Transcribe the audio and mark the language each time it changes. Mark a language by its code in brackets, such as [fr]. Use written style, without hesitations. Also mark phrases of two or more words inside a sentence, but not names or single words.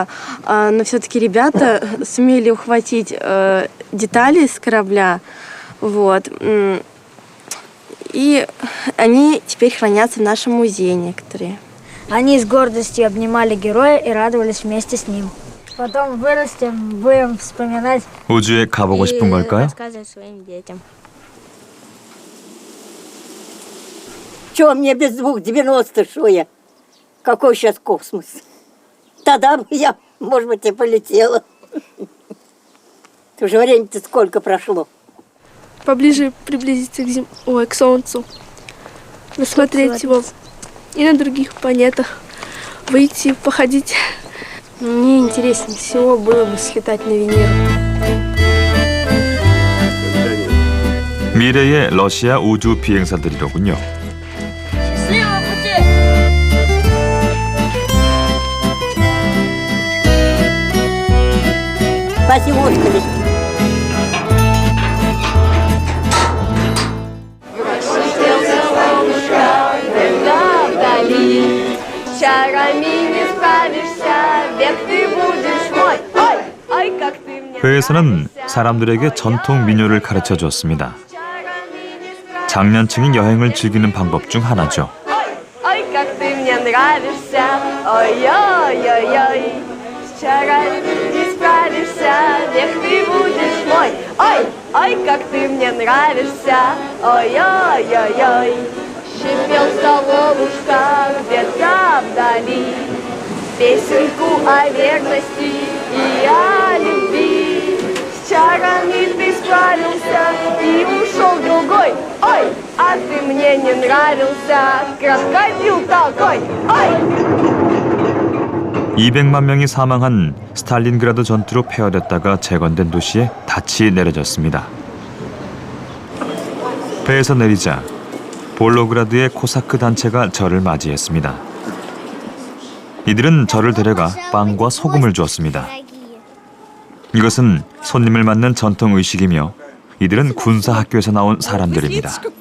[ru] Но все-таки ребята сумели ухватить детали с корабля. Вот. И они теперь хранятся в нашем музее некоторые. Они с гордостью обнимали героя и радовались вместе с ним. Потом вырастем, будем вспоминать [ko] 우주에 가보고 싶은 걸까요? [ru] рассказывать своим детям. Чего мне без 2,90, что я? Какой сейчас космос? Тогда бы я, может быть, и полетела. Уже время-то сколько прошло. Поближе приблизиться к Солнцу, рассмотреть его и на других планетах, выйти, походить. Мне интереснее всего было бы слетать на Венеру. [ko] 미래의 러시아 우주 비행사들이로군요. [ru] Спасибо, Господи. Чарами не справишься, век ты будешь мой. Ой, ой, как ты мне. [ko] 회에서는 사람들에게 전통 민요를 가르쳐 줬습니다. 장년층이 여행을 즐기는 방법 중 하나죠. [ru] Ой, как ты мне нравишься. Ой, ой, ой, ой. С чарами не справишься, век ты будешь мой. Ой, ой, как ты мне нравишься. Ой, ой, ой, ой. Шипел соловушка где-то вдали, песенку о верности и о любви. С чарами ты справился и ушел другой. Ой, а ты мне не нравился, крокодил такой. Ой! [ko] 200만 명이 사망한 스탈린그라드 전투로 폐허됐다가 재건된 도시에 닻이 내려졌습니다. 배에서 내리자 볼로그라드의 코사크 단체가 저를 맞이했습니다. 이들은 저를 데려가 빵과 소금을 주었습니다. 이것은 손님을 맞는 전통 의식이며 이들은 군사학교에서 나온 사람들입니다.